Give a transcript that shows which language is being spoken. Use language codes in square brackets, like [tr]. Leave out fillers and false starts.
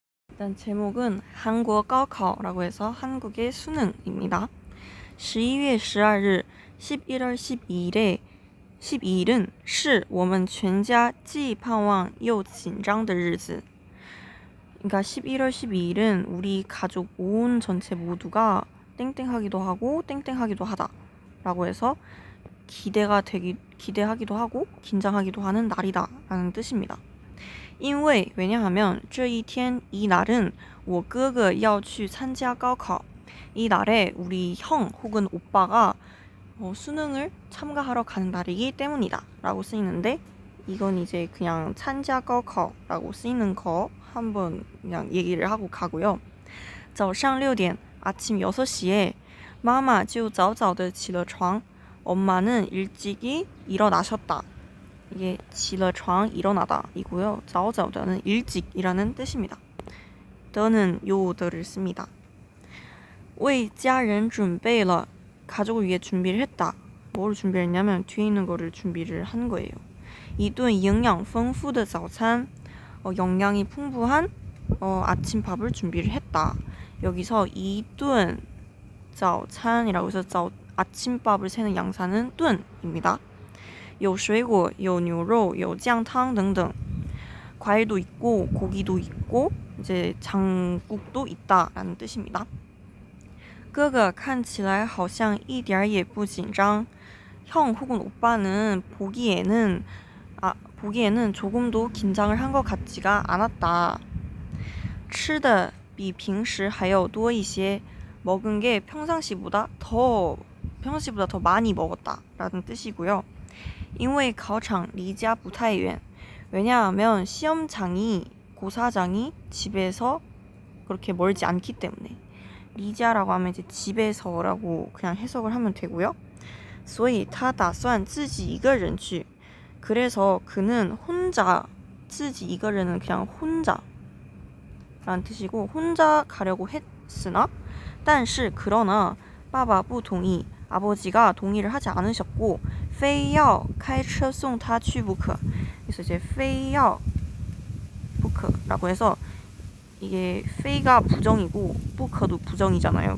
[ko] 일단 제목은 한국어高考라고 해서 한국의 수능입니다. [zh] 12月 12日, [ko] 11월 12일에 12일은 [zh] 是我们全家既盼望又紧张的日子. [ko] 그러니까 11월 12일은 우리 가족 온 전체 모두가 땡땡하기도 하고 땡땡하기도 하다 라고 해서 기대하기도 하고 긴장하기도 하는 날이다 라는 뜻입니다. [zh] 因为 [ko] 왜냐하면 [zh] 这一天 [ko] 이 날은 [zh] 我哥哥要去参加高考. [ko] 이 날에 우리 형 혹은 오빠가 수능을 참가하러 가는 날이기 때문이다 라고 쓰이는데, 이건 이제 그냥参加 高考라고 쓰이는 거 한번 그냥 얘기를 하고 가고요. [zh] 早上6点 [ko] 아침 6시에 [zh] 妈妈就早早的起了床. [ko] 엄마는 일찍이 일어나셨다. 이게 起了床 일어나다 이고요. 早早的는 일찍이라는 뜻입니다. 더는 요더를 씁니다. [zh] 为家人准备了 [ko] 가족을 위해 준비를 했다. 뭘 준비를 했냐면 뒤에 있는 거를 준비를 한 거예요. [zh] 一顿营养丰富的早餐, [ko] 영양이 풍부한 아침밥을 준비를 했다. 여기서 一顿 早餐이라고 해서 아침밥을 세는 양사는 顿입니다. [zh] 有水果, 有牛肉, 有酱汤等等. [ko] 과일도 있고 고기도 있고 이제 장국도 있다라는 뜻입니다. [zh] 哥哥看起来好像一点也不紧张. [ko] 형 혹은 오빠는 보기에는 조금도 긴장을 한 것 같지가 않았다. [zh] 吃的比平时还要多一些. [ko] 먹은 게 평상시보다 더 많이 먹었다라는 뜻이고요. [zh] 因为考场离家不太远. [ko] 왜냐하면 시험장이 고사장이 집에서 그렇게 멀지 않기 때문에. 리자라고 하면 이제 집에서라고 그냥 해석을 하면 되고요. [zh] 所以他打算自己一个人去. [ko] 그래서 그는 혼자, [zh] 自己一个人 [ko] 은 그냥 혼자 라는 뜻이고 혼자 가려고 했으나, [zh] 但是 [ko] 그러나 [zh] 爸爸不同意. [ko] 아버지가 동의를 하지 않으셨고 [zh] 非要开车送他去不可. [ko] 그래서 이제 非要不可라고 해서 이게 非가 부정이고 不可도 부정이잖아요.